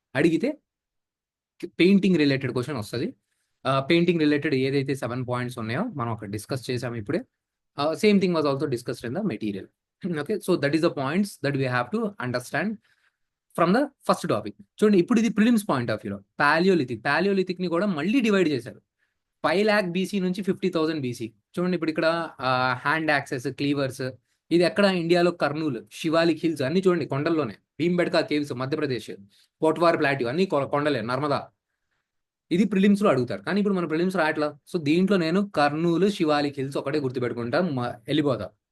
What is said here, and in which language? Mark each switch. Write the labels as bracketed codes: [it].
[te] అడిగితే painting related question వస్తుంది. Painting related ఏదైతే 7 పాయింట్స్ ఉన్నాయో మనం అక్కడ డిస్కస్ చేసాము ఇప్పుడే. [en] Same thing was also discussed in the material. Okay, so that is the points that we have to understand from the first topic. [te] చూడండి, ఇప్పుడు ఇది ప్రిలిమ్స్ పాయింట్ ఆఫ్ వ్యూలో పాలియోలిథిక్ ని కూడా మళ్ళీ డివైడ్ చేశారు. 5 lakh BC నుంచి 50,000 BC. చూడండి, ఇప్పుడు ఇక్కడ హ్యాండ్ యాక్సెస్, క్లీవర్స్, ఇది ఎక్కడ? ఇండియాలో కర్నూలు, శివాలిక్ హిల్స్ అన్ని చూడండి కొండల్లోనే. భీంబెట్కా కేవ్స్ మధ్యప్రదేశ్, పోట్వార్ ప్లాట్యూ అన్ని కొండలే, నర్మదా. ఇది ప్రిలిమ్స్ లో అడుగుతారు, కానీ ఇప్పుడు మన ప్రిలిమ్స్ రాయట్లా. సో దీంట్లో నేను కర్నూలు, శివాలిక్ హిల్స్ ఒకటే గుర్తుపెట్టుకుంటా, వెళ్ళిపోతా.